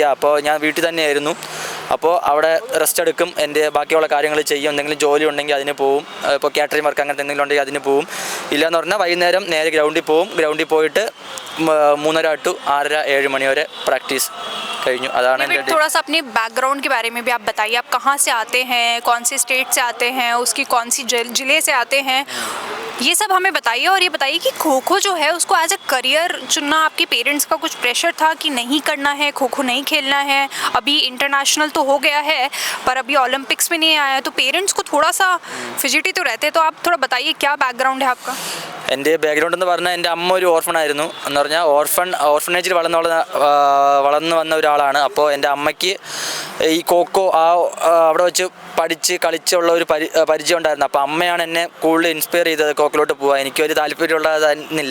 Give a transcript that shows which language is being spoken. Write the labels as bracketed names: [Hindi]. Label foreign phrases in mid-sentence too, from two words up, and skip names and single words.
[Malayalam] അപ്പോൾ ഞാൻ വീട്ടിൽ തന്നെയായിരുന്നു. അപ്പോൾ അവിടെ റെസ്റ്റ് എടുക്കും, എൻ്റെ ബാക്കിയുള്ള കാര്യങ്ങൾ ചെയ്യും. എന്തെങ്കിലും ജോലി ഉണ്ടെങ്കിൽ അതിന് പോവും. ഇപ്പോൾ [English] catering work [Malayalam] അങ്ങനത്തെ എന്തെങ്കിലും ഉണ്ടെങ്കിൽ അതിന് പോവും. ഇല്ലയെന്ന് പറഞ്ഞാൽ വൈകുന്നേരം നേരെ ഗ്രൗണ്ടിൽ പോവും. ഗ്രൗണ്ടിൽ പോയിട്ട് 3:30 to 6:30 7 മണി വരെ പ്രാക്ടീസ് കഴിഞ്ഞു. അതാണ് എൻ്റെ. [Hindi] थोड़ा सा अपने बैकग्राउंड के बारे में भी आप बताइए. आप कहाँ से आते हैं, कौन से स्टेट से आते हैं, उसकी कौन सी जिले से आते हैं, ये सब हमें बताइए. और ये बताइए कि खो खो जो है उसको [English] as a career [Hindi] चुनना आपके पेरेंट्स का कुछ प्रेशर था कि नहीं करना है, खो खो नहीं खेलना है? अभी इंटरनेशनल तो हो गया है पर अभी ओलंपिक्स में नहीं आया है, तो पेरेंट्स को थोड़ा सा फिजिटी तो रहते हैं. तो आप थोड़ा बताइए क्या बैकग्राउंड है आपका? [Malayalam] എൻ്റെ ബാക്ക്ഗ്രൗണ്ട് എന്ന് പറഞ്ഞാൽ, എൻ്റെ അമ്മ ഒരു ഓർഫണായിരുന്നു. എന്ന് പറഞ്ഞാൽ ഓർഫനേജിൽ വളർന്നു വന്ന ഒരാളാണ്. അപ്പോൾ എൻ്റെ അമ്മയ്ക്ക് ഈ കോക്കോ അവിടെ വെച്ച് പഠിച്ച് കളിച്ചുള്ള ഒരു പരിചയം ഉണ്ടായിരുന്നു. അപ്പോൾ അമ്മയാണ് എന്നെ കൂടുതൽ ഇൻസ്പയർ ചെയ്തത് കോക്കിലോട്ട് പോകാൻ. എനിക്കൊരു താല്പര്യമുള്ളതായിരുന്നില്ല.